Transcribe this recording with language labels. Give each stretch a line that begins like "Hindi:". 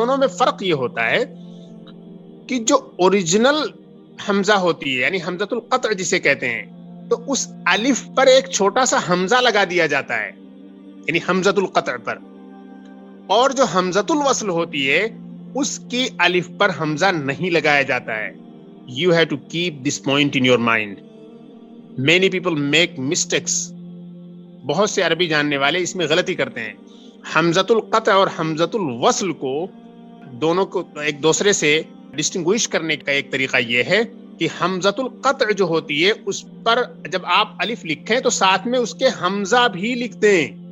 Urdu: دونوں میں فرق یہ ہوتا ہے کہ جو اوریجنل حمزہ ہوتی ہے یعنی حمزۃ القطع جسے کہتے ہیں, تو اس الف پر ایک چھوٹا سا حمزہ لگا دیا جاتا ہے یعنی حمزۃ القطع پر. اور جو حمزۃ الوصل ہوتی ہے اس کی الف پر حمزہ نہیں لگایا جاتا ہے.
English: You have to keep this point in your mind. Many people make mistakes.
Urdu: بہت سے عربی جاننے والے اس میں غلطی کرتے ہیں. حمزۃ القطع اور حمزۃ الوصل کو دونوں کو ایک دوسرے سے ڈسٹنگوش کرنے کا ایک طریقہ یہ ہے کہ حمزۃ القطع جو ہوتی ہے اس پر جب آپ الف لکھیں تو ساتھ میں اس کے حمزہ بھی لکھ دیں.